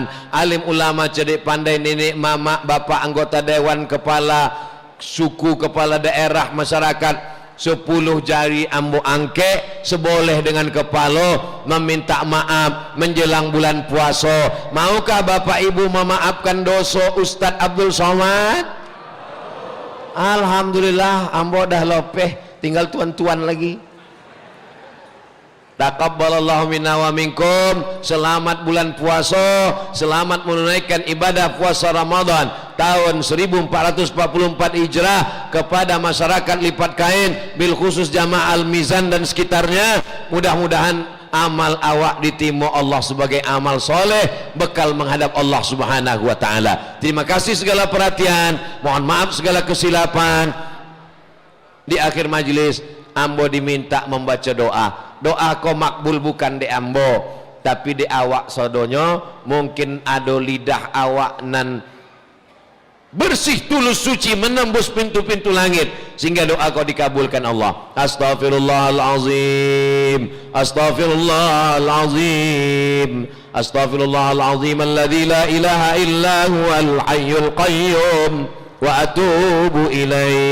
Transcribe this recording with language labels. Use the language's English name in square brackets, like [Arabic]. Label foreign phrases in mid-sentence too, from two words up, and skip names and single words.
[Indonesian] Alim ulama cerdik pandai, nenek mama bapak anggota dewan, kepala suku, kepala daerah, masyarakat, 10 jari [Minangkabau] ambo angke seboleh [Indonesian] dengan kepala meminta maaf menjelang bulan puasa. Maukah bapak ibu memaafkan dosa Ustadz Abdul Somad? [Minangkabau] Alhamdulillah ambo dah lopeh, tinggal tuan-tuan lagi. [Arabic] تقبل الله منا ومنكم. [Indonesian] Selamat bulan puasa, selamat menunaikan ibadah puasa Ramadan tahun 1444 Hijrah kepada masyarakat Lipat Kain, [Arabic] بالخصوص [Indonesian] jamaah Al-Mizan dan sekitarnya. Mudah-mudahan amal awak diterima Allah sebagai amal soleh, bekal menghadap Allah [Arabic] سبحانه وتعالى. [Indonesian] Terima kasih segala perhatian, mohon maaf segala kesilapan. Di akhir majelis ambo diminta membaca doa. [Minangkabau] Doa kau makbul bukan di ambo, tapi di awak sodonyo. [Indonesian] Mungkin ada lidah awak nan bersih tulus suci menembus pintu-pintu langit sehingga doa kau dikabulkan Allah. [Arabic] أستغفر الله العظيم، أستغفر الله العظيم، أستغفر الله العظيم الذي لا إله إلا هو الحي القيوم وأتوب إليه